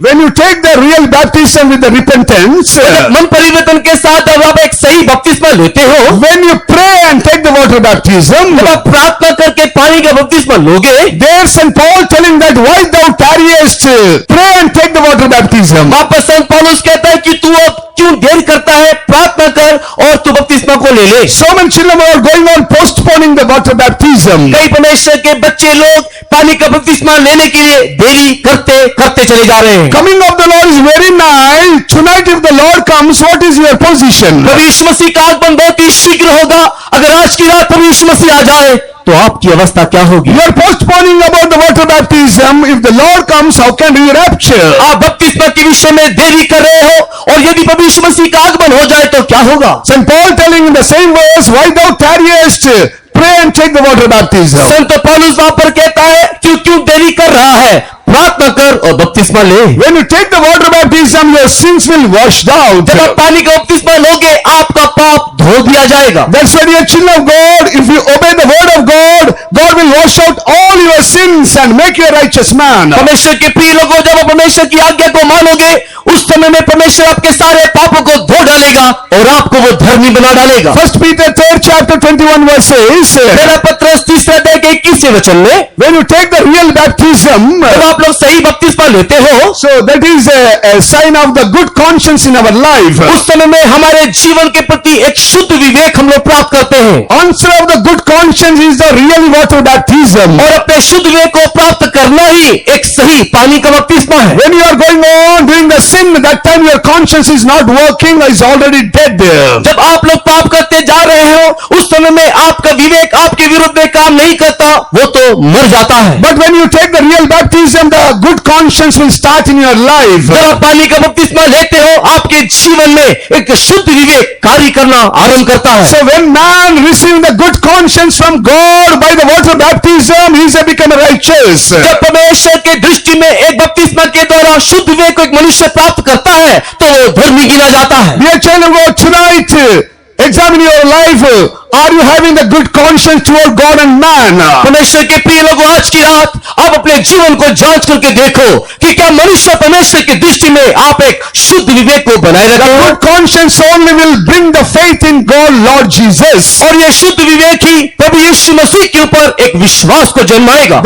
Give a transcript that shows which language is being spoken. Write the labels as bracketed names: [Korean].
[English] when you take the real baptism with the repentance, [Hindi] मन परिवर्तन के साथ जब आप एक सही बपतिस्मा लेते हो, [English] when you pray and take the water baptism, [Hindi] जब आप प्रार्थना करके पानी का बपतिस्मा लोगे, [English] there St. Paul telling that why thou tarriest, pray and take the water baptism. [Hindi] वहां पर संत पौलुस कहता है कि तू अब क्यों देर करता है, प्रार्थना कर और तू बपतिस्मा को ले ले। [English] So many children are going on postponing the water baptism. [Hindi] कई परमेश्वर के बच्चे लोग पानी का बपतिस्मा लेने के लिए देरी करते करते चले जा रहे हैं। [English] Coming of the Lord is very nigh. Tonight if the Lord comes, what is your position? [Hindi] प्रभु यीशु मसीह का आगमन बहुत ही शीघ्र होगा। अगर आज की रात प्रभु यीशु मसीह आ जाए तो आपकी अवस्था क्या होगी? [English] You are postponing about the water baptism. If the Lord comes, how can you rapture? [Hindi] आप बपतिस्मा के विषय में देरी कर रहे हो और यदि प्रभु यीशु मसीह का आगमन हो जाए तो क्या होगा? [English] St. Paul telling in the same verse, why thou tarriest, pray and take the water baptism. [Hindi] संत पौलुस वहां पर कहता है क्यों देरी कर रहा है, प्रार्थना कर और बपतिस्मा ले। [English] When you take the water baptism, your sins will washed out. [Hindi] जब आप पानी का बपतिस्मा लोगे आपका पाप धो दिया जाएगा। [English] That's why, dear children of God, if you obey the word of God, God will wash out all your sins and make you a righteous man. [Hindi] परमेश्वर के प्रिय लोगों, जब आप परमेश्वर की आज्ञा को मानोगे उस समय में परमेश्वर आपके सारे पापों को धो डालेगा और आपको वो धर्मी बना डालेगा। [English] 1 Peter 3rd chapter 21 verses, [Hindi] पहला पत्रस 3 अध्याय के 21वें वचन में, [English] when you take the real baptism, [Hindi] जब आप लोग सही बपतिस्मा लेते हो [English] so that is a sign of the good conscience in our life. [Hindi] उस समय में हमारे जीवन के प्रति एक शुद्ध विवेक हम लोग प्राप्त करते हैं। [English] Answer of the good conscience is the real water baptism. [Hindi] और अपने शुद्ध विवेक को प्राप्त करना ही एक सही पानी का बपतिस्मा है। [English] When you are going on doing the sin, that time your conscience is not working, is already dead. [Hindi] जब आप लोग पाप करते जा रहे हो उस समय में आपका विवेक आपके विरुद्ध में काम नहीं करता, वो तो मर जाता है। [English] But when you take the real baptism, the good conscience will start in your life. [Hindi] जब आप पानी का बपतिस्मा लेते हो आपके जीवन में एक शुद्ध विवेक कार्य करना आरंभ करता है। [English] So when man receiving the good conscience from God by the water baptism, he has become righteous. [Hindi] जब परमेश्वर के दृष्टि में एक बपतिस्मा के द्वारा शुद्ध विवेक को एक मनुष्य प्राप्त करता है तो वो धर्मी गिना जाता है। [English] Dear child of God, tonight examine your life. Are you having the good conscience toward God and man? [Hindi] परमेश्वर के प्रिय लोगों, आज की रात आप अपने जीवन को जांच करके देखो कि क्या मनुष्य परमेश्वर की दृष्टि में आप एक शुद्ध विवेक को बनाए [English] The [Hindi] रखे हो। [English] good conscience only will bring the faith in God, Lord Jesus. [Hindi] और यह शुद्ध विवेक ही प्रभु यीशु मसीह के ऊपर एक विश्वास को जन्माएगा।